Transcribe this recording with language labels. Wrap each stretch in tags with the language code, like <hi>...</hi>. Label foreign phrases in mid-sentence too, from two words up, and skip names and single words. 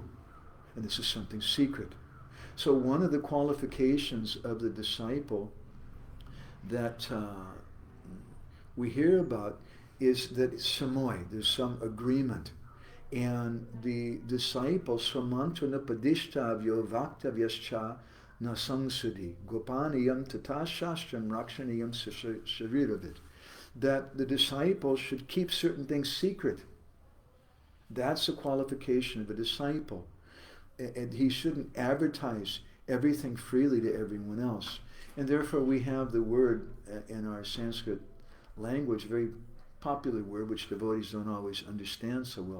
<en>And this is something secret. So one of the qualifications of the disciple that we hear about is that samoy, there's some agreement. And the disciple,</en> <sa>samantana padishtavyo vaktavyascha nasangsudi gopaniyam tata shastram rakshaniyam shariravit.</sa> <en>That the disciple should keep certain things secret. That's a qualification of a disciple. And he shouldn't advertise everything freely to everyone else. And therefore we have the word in our Sanskrit language, very popular word, which devotees don't always understand so well.</en>